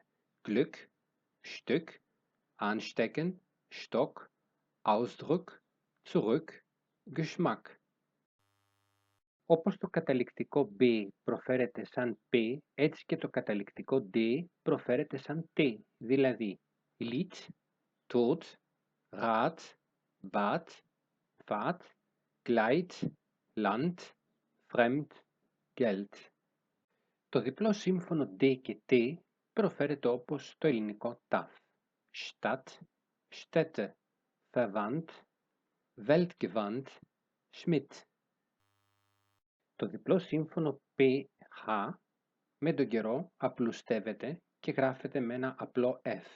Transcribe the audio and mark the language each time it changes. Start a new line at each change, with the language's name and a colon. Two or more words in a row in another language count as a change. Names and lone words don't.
German: Glück, Stück, Anstecken, Stock, Ausdruck, Zurück, Geschmack.
Greek: Όπως το καταληκτικό B προφέρεται σαν P, έτσι και το καταληκτικό D προφέρεται σαν T, δηλαδή
German: Lied, Tod, Rat, Bad, Fahrt, Gleit, Land, Fremd, Geld.
Greek: Το διπλό σύμφωνο D και T προφέρεται όπως το ελληνικό TAF.
German: Stadt, Städte, Verwandt, Weltgewandt, Schmidt.
Greek: Το διπλό σύμφωνο PH με τον καιρό απλουστεύεται και γράφεται με ένα απλό F.